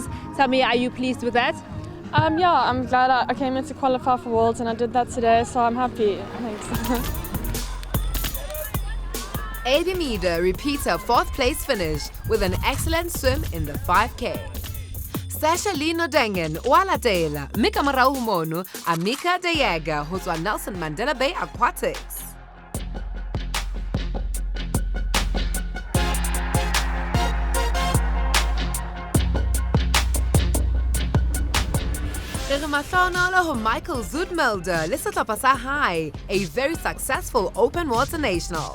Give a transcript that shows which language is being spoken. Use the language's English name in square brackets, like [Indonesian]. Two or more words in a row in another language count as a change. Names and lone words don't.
[English] Tell me, are you pleased with that? Yeah, I'm glad I came in to qualify for Worlds and I did that today, so I'm happy. Thanks. Abi Mida repeats her 4th place finish with an excellent swim in the 5K. [Southern Sotho] Sasha Lena Dengen o a latela mme ka morao ho mono Amika De Jager ho tswa Nelson Mandela Bay Aquatics. [English] Michael Zoetmulder, High, a very successful open water nationals.